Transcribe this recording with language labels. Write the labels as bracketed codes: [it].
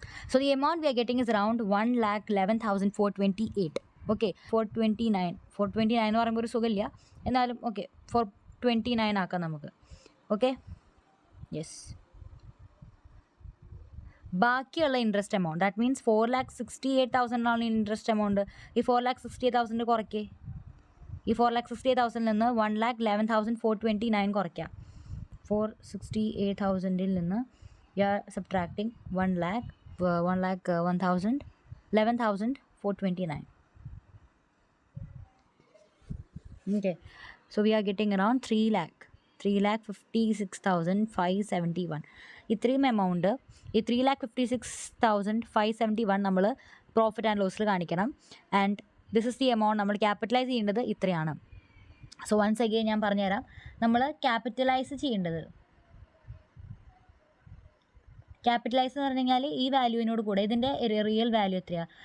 [en] So the amount we are getting is around 1,11,428. [ml] Okay, 429 എന്ന് പറയുമ്പോൾ ഒരു സുഖമില്ല, എന്നാലും ഓക്കെ 429 ആക്കാം നമുക്ക്. Okay, yes. ബാക്കിയുള്ള interest amount that means 4,68,000 interest amount. ഈ 4,68,000 കുറയ്ക്കേ. ഈ 4,68,000 നിന്ന് 1,11,429 കുറയ്ക്കാം. [en] 468,000 നിന്ന് you are subtracting 11,429. Okay, so we are getting around 3,56,571. [ml] ഇത്രയും എമൗണ്ട്, ഈ 3,56,571 നമ്മൾ പ്രോഫിറ്റ് ആൻഡ് ലോസിൽ കാണിക്കണം. [en] and this is the amount [ml] നമ്മൾ ക്യാപിറ്റലൈസ് ചെയ്യേണ്ടത് ഇത്രയാണ്. [en] so once again [ml] ഞാൻ പറഞ്ഞുതരാം. നമ്മൾ ക്യാപിറ്റലൈസ് ചെയ്യേണ്ടത് എന്ന് പറഞ്ഞു കഴിഞ്ഞാൽ ഈ വാല്യൂവിനോട് കൂടെ ഇതിൻ്റെ റിയൽ വാല്യൂ എത്രയാണ്?